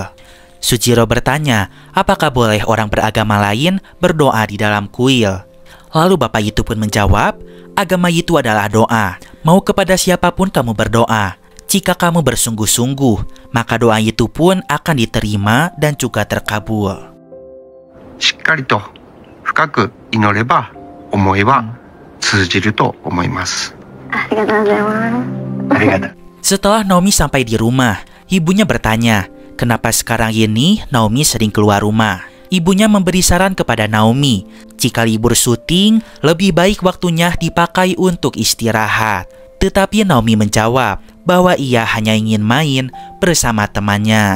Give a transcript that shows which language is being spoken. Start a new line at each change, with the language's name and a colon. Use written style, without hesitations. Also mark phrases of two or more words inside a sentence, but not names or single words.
Indonesian: Sujiro bertanya, apakah boleh orang beragama lain berdoa di dalam kuil? Lalu bapak itu pun menjawab, agama itu adalah doa. Mau kepada siapapun kamu berdoa. Jika kamu bersungguh-sungguh, maka doa itu pun akan diterima dan juga terkabul.
Japanese: しっかりと深く祈れば思いは通じると思います。 Arigato.
Indonesian: Setelah Naomi sampai di rumah, ibunya bertanya, kenapa sekarang ini Naomi sering keluar rumah? Ibunya memberi saran kepada Naomi, jika libur syuting, lebih baik waktunya dipakai untuk istirahat. Tetapi Naomi menjawab bahwa ia hanya ingin main bersama temannya.